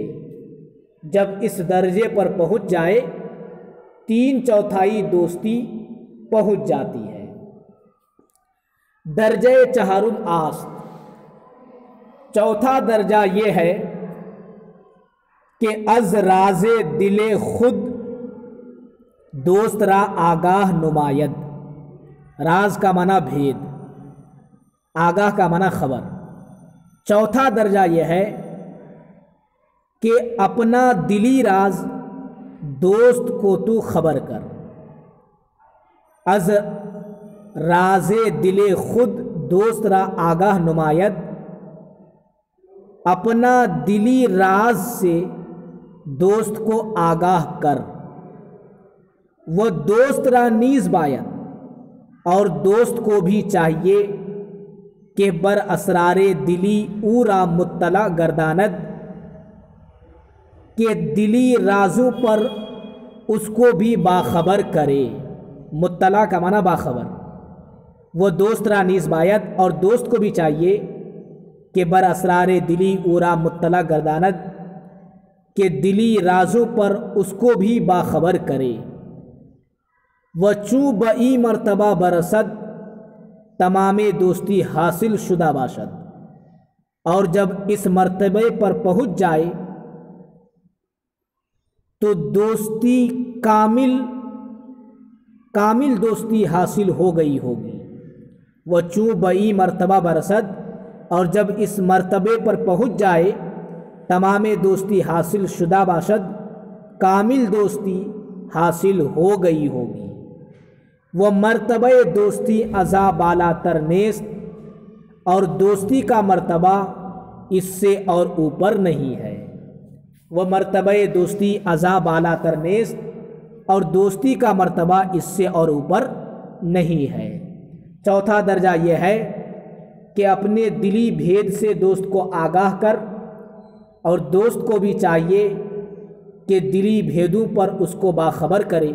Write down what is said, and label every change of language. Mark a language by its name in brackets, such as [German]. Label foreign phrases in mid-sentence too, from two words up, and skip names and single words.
[Urdu] جب اس درجے پر پہنچ جائے 3/4 دوستی پہنچ جاتی ہے۔ [Persian] درجہ چہارم آست، [Urdu] چوتھا درجہ یہ ہے کہ [Persian] از راز دل خود دوست را آگاہ نماید۔ [Urdu] راز کا معنی بھید، آگاہ کا معنی خبر۔ چوتھا درجہ یہ ہے کہ اپنا دلی راز دوست کو تو خبر کر۔ [Persian] از راز دل خود دوست را آگاہ نماید، [Urdu] اپنا دلی راز سے دوست کو آگاہ کر۔ [Persian] وہ دوست را نیز باید، [Urdu] اور دوست کو بھی چاہیے کہ [Persian] بر اسرار دلی او را مطلع گرداند، [Urdu] کہ دلی رازوں پر اس کو بھی باخبر کرے۔ مطلع کا معنی باخبر۔ [Persian] وہ دوست را نیز باید، [Urdu] اور دوست کو بھی چاہیے کہ [Persian] بر اسرار دلی او را مطلع گرداند، [Urdu] کہ دلی رازوں پر اس کو بھی باخبر کرے۔ [Persian] وہ چوں بئی مرتبہ برسد، تمام دوستی حاصل شدہ باشد۔ [Urdu] اور جب اس مرتبے پر پہنچ جائے تو دوستی کامل دوستی حاصل ہو گئی ہوگی۔ [Persian] وہ چوں بئی مرتبہ برسد، [Urdu] اور جب اس مرتبے پر پہنچ جائے [Persian] تمام دوستی حاصل شدہ باشد، [Urdu] کامل دوستی حاصل ہو گئی ہوگی۔ [Persian] وہ مرتبہ دوستی ازا بالا تر نیست، [Urdu] اور دوستی کا مرتبہ اس سے اور اوپر نہیں ہے۔ [Persian] وہ مرتبہ دوستی ازا بالا تر نیست، [Urdu] اور دوستی کا مرتبہ اس سے اور اوپر نہیں ہے۔ چوتھا درجہ یہ ہے کہ اپنے دلی بھید سے دوست کو آگاہ کر، اور دوست کو بھی چاہیے کہ دلی بھیدوں پر اس کو باخبر کرے۔